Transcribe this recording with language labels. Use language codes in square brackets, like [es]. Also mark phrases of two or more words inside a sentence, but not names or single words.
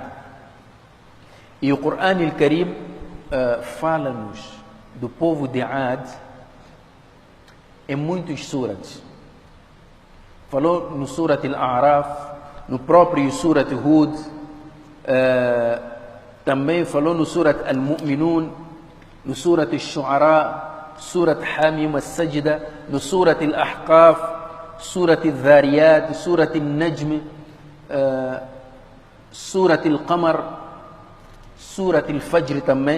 [pt] E o Corão Al-Karim fala-nos do povo de Ad em muitos surats. Falou no Surat Al-A'raf, no próprio Surat Hud, também falou no Surat Al-Mu'minun, no Surat Al-Shu'ara, Surat Hamim Al-Sajda, no Surat Al-Ahqaf, Surat Al-Dhariyat, Surat Al-Najm, Surat Al-Qamar, Surat Al-Fajr também.